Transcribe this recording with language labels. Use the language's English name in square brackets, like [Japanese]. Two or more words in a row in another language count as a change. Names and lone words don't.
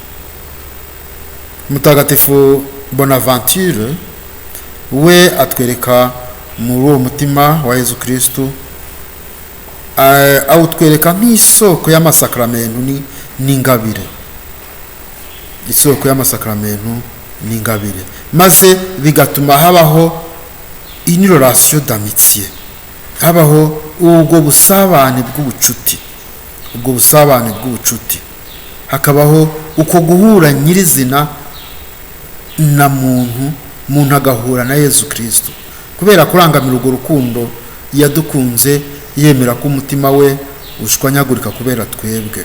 [Kinyarwanda] Mutagatifu Bonaventure we atwereka muri uwo mutima wa Yezu Kristo, awutwereka nk'isoko y'amasakramentu n'ingabire, isoko y'amasakramentu n'ingabire, maze bigatuma habaho [French] une relation d'amitié, [Kinyarwanda] habaho ubwo busabane bw'ubucuti, hakabaho uko guhura nyirizina na muntu agahura na Yezu Kristo, kubera kurangamira urwo rukundo yadukunze, yemera ko umutima we ushwanyagurika kubera twebwe.